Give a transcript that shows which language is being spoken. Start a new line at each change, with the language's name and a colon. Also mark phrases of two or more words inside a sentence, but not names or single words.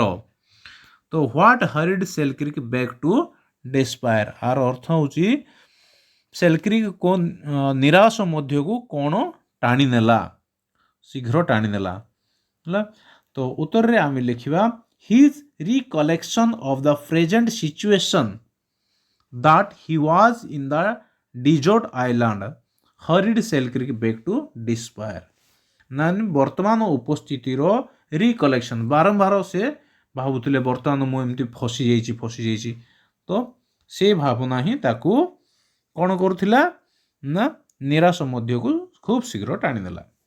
Odia: ତ
English: what hurried Selkirk back to despair,
Odia: ଆର ଅର୍ଥ ହେଉଛି ସେଲ୍କ୍ରିକ୍ ନିରାଶ ମଧ୍ୟକୁ କ'ଣ ଟାଣିନେଲା, ଶୀଘ୍ର ଟାଣିନେଲା ହେଲା। ତ ଉତ୍ତରରେ ଆମେ ଲେଖିବା
English: his recollection of the present situation that he was in the desert island hurried Selkirk back to despair.
Odia: ମାନେ ବର୍ତ୍ତମାନ ଉପସ୍ଥିତିର ରିକଲେକ୍ସନ୍, ବାରମ୍ବାର ସେ ଭାବୁଥିଲେ ବର୍ତ୍ତମାନ ମୁଁ ଏମିତି ଫସିଯାଇଛି। ତ ସେ ଭାବନା ହିଁ ତାକୁ କ'ଣ କରୁଥିଲା ନା ନିରାଶ ମଧ୍ୟକୁ ଖୁବ୍ ଶୀଘ୍ର ଟାଣିଦେଲା।